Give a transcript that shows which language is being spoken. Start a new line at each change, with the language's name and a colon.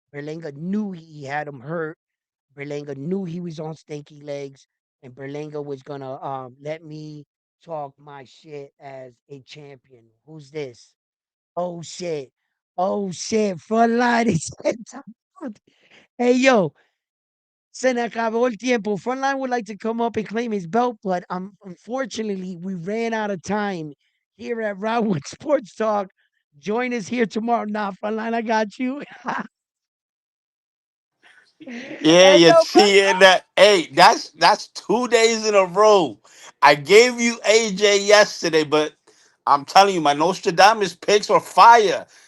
English: Berlanga knew he had him hurt. Berlanga knew he was on stanky legs, and Berlanga was gonna let me talk my shit as a champion. Who's this? Oh shit! Oh shit! Front line is Hey, yo,
Spanish: se me acabó el tiempo.
English: Frontline would like to come up and claim his belt, but unfortunately, we ran out of time here at Round One Sports Talk. Join us here tomorrow. Nah, Frontline, I got you. Yeah, Hey, you're yo, cheating. That hey, that's 2 days in a row. I gave you AJ yesterday, but I'm telling you, my Nostradamus picks were fire.